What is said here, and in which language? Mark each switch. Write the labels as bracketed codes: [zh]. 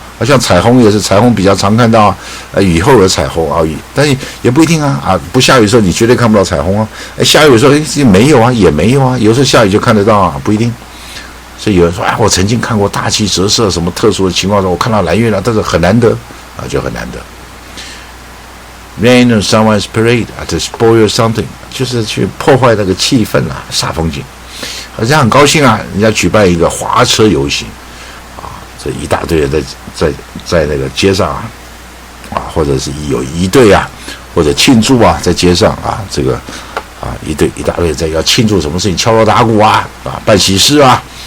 [zh] 好像彩虹也是，彩虹比较常看到雨后有彩虹啊，但是也不一定啊，不下雨的时候你绝对看不到彩虹啊，下雨的时候没有啊，也没有啊，有时候下雨就看得到啊，不一定。所以有人说我曾经看过大气折射，什么特殊的情况中我看到蓝月亮，但是很难得啊，就很难得。 [en] Rain on someone's parade to spoil something， [zh] 就是去破坏那个气氛啊，煞风景。好像很高兴啊，人家举办一个花车游行啊，这一大堆人在那个街上啊，或者是有一队啊，或者庆祝啊，在街上啊，这个啊一大堆在要庆祝什么事情，敲锣打鼓啊，办喜事啊。